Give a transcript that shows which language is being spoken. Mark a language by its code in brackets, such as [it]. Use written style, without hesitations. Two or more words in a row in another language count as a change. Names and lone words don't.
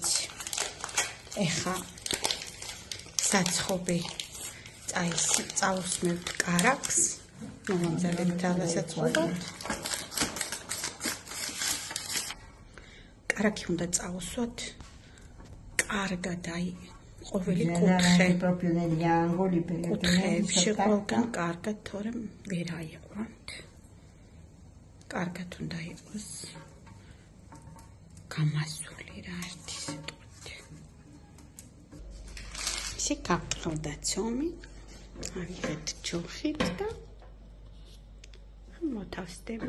[ka] ეხა საცხობი წავუსმევთ კარაქს. მომამზადებთ ალასაცხობად. კარაქი უნდა წავუსვათ კარგად, აი ყოველი კუთხე [it] proprio negli angoli perché [ka] კუთხეებში ყველგან კარგად, თორემ ვერ აიყვანთ. კარგად უნდა იყოს გამასული რა ერთი სიტყვით. ისე გაბრტყელდა ცომი, ავიღეთ ჯოხით და მოთავსდება.